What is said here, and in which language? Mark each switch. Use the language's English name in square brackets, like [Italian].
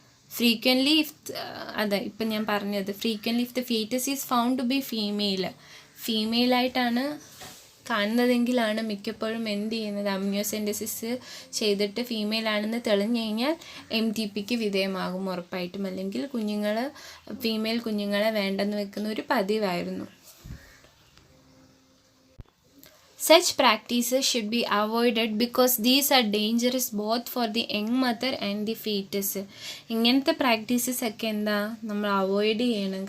[Malayalam] Frequently ഇപ്പം ഞാൻ പറഞ്ഞത്, [English] frequently if the foetus is found to be [Malayalam] ഫീമെയിലായിട്ടാണ് കാണുന്നതെങ്കിലാണ് മിക്കപ്പോഴും എന്ത് ചെയ്യുന്നത്, അമ്നിയോസെൻറ്റസിസ് ചെയ്തിട്ട് ഫീമെയിൽ ആണെന്ന് തെളിഞ്ഞു കഴിഞ്ഞാൽ MTPക്ക് വിധേയമാകും ഉറപ്പായിട്ടും. അല്ലെങ്കിൽ ഫീമെയിൽ കുഞ്ഞുങ്ങളെ വേണ്ടെന്ന് വെക്കുന്ന ഒരു പതിവായിരുന്നു. [English] Such practices should be avoided because these are dangerous both for the young mother and the fetus. [Malayalam] ഇങ്ങനത്തെ പ്രാക്ടീസസ് ഒക്കെ നമ്മൾ അവോയ്ഡ് ചെയ്യണം.